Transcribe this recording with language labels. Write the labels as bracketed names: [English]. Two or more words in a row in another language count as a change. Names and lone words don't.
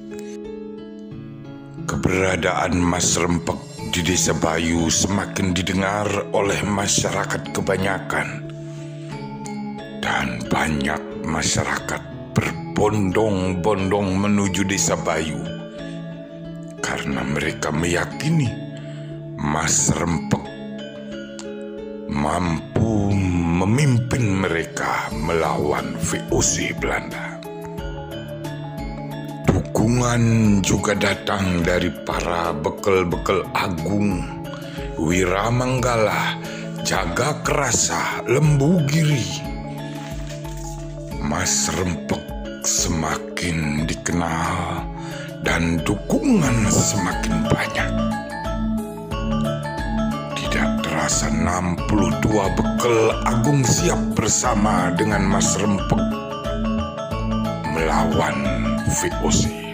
[Indonesian] Keberadaan Mas Rempeg di Desa Bayu semakin didengar oleh masyarakat kebanyakan, dan banyak masyarakat berbondong-bondong menuju Desa Bayu karena mereka meyakini Mas Rempeg mampu memimpin mereka melawan VOC Belanda. Dukungan juga datang dari para bekel-bekel agung, Wiramanggala, Jagakrasa, Lembugiri. Mas Rempeg semakin dikenal dan dukungan semakin banyak. Terasa 62 bekel agung siap bersama dengan Mas Rempeg melawan VOC.